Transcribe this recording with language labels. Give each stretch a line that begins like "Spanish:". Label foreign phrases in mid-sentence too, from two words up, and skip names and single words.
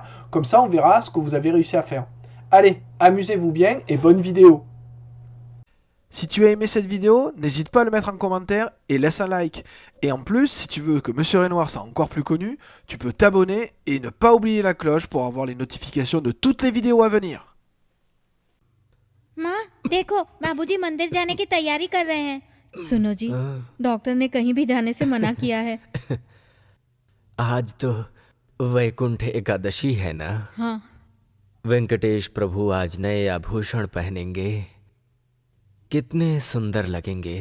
French: Comme ça, on verra ce que vous avez réussi à faire. Allez, amusez-vous bien et bonne vidéo. Si tu as aimé cette vidéo, n'hésite pas à le mettre en commentaire et laisse un like. Et en plus, si tu veux que Monsieur Renoir soit encore plus connu, tu peux t'abonner et ne pas oublier la cloche pour avoir les notifications de toutes les vidéos à venir.
Hindi: माँ देखो बाबूजी मंदिर जाने की तैयारी कर रहे हैं। सुनो जी, डॉक्टर ने कहीं भी जाने से मना किया है। आज तो वैकुंठ एकादशी है ना। हाँ। वेंकटेश प्रभु आज नए आभूषण पहनेंगे, कितने सुंदर लगेंगे।